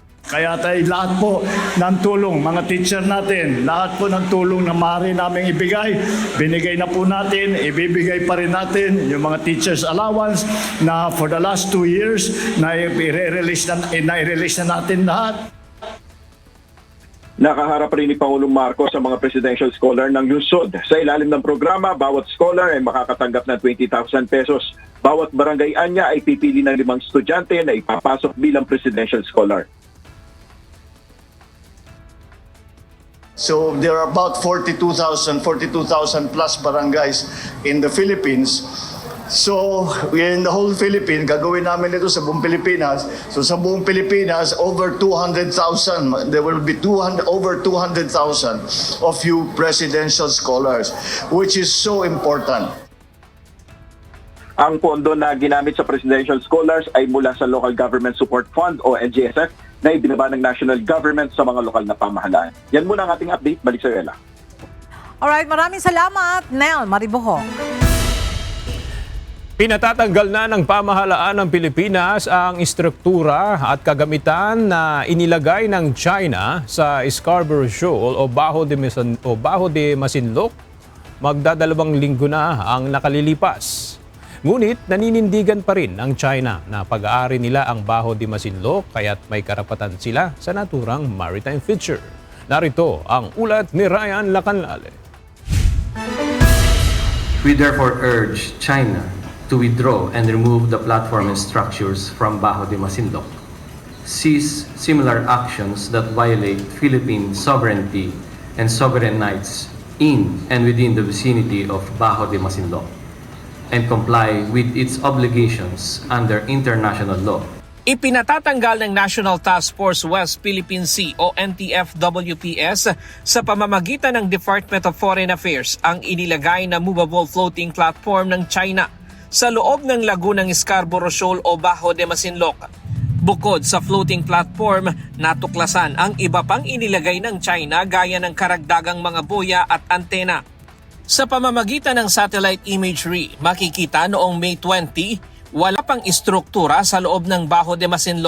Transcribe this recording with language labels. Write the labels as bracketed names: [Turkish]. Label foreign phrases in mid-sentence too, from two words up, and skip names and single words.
[Filipino] Kaya tayo lahat po ng tulong, mga teacher natin, lahat po ng tulong na maaari namin ibigay, binigay na po natin, ibibigay pa rin natin yung mga [English] teachers allowance [Filipino] na [English] for the last 2 years [Filipino] na i-release na natin lahat. Nakaharap rin ni Pangulong Marcos sa mga [English] presidential scholar [Filipino] ng lungsod. Sa ilalim ng programa, bawat scholar ay makakatanggap ng 20,000 pesos. Bawat barangay anya ay pipili ng 5 estudyante na ipapasok bilang [English] presidential scholar. So there are about 42,000 plus barangays in the Philippines. So in the whole Philippines, [Filipino] gagawin namin ito sa buong Pilipinas. So sa buong Pilipinas, [English] over 200,000. There will be over 200,000 of you presidential scholars, which is so important. [Filipino] Ang pondo na ginamit sa [English] presidential scholars [Filipino] ay mula sa [English] Local Government Support Fund [Filipino] o LGSF na ibinaba ng [English] national government [Filipino] sa mga lokal na pamahalaan. Yan muna ang ating update. Balik sa Ella. Alright, maraming salamat, Nel Maribojo. Pinatatanggal na ng pamahalaan ng Pilipinas ang istruktura at kagamitan na inilagay ng China sa Scarborough Shoal o Bajo de Masinloc. Magdadalawang linggo na ang nakalilipas. Ngunit naninindigan pa rin ang China na pag-aari nila ang Bajo de Masinloc kaya't may karapatan sila sa naturang [English] maritime feature. [Filipino] Narito ang ulat ni Ryan Lacanlale. [English] We therefore urge China to withdraw and remove the platform and structures from Bajo de Masinloc, cease similar actions that violate Philippine sovereignty and sovereign rights in and within the vicinity of Bajo de Masinloc, and comply with its obligations under international law. [Filipino] Ipinatatanggal ng National Task Force West Philippine Sea o NTF-WPS sa pamamagitan ng Department of Foreign Affairs ang inilagay na [English] movable floating platform [Filipino] ng China sa loob ng lagunang Scarborough Shoal o Bajo de Masinloc. Bukod sa [English] floating platform, [Filipino] natuklasan ang iba pang inilagay ng China gaya ng karagdagang mga boya at antena. Sa pamamagitan ng [English] satellite imagery, [Filipino] makikita noong May 20, wala pang istruktura sa loob ng Bajo de Masinloc.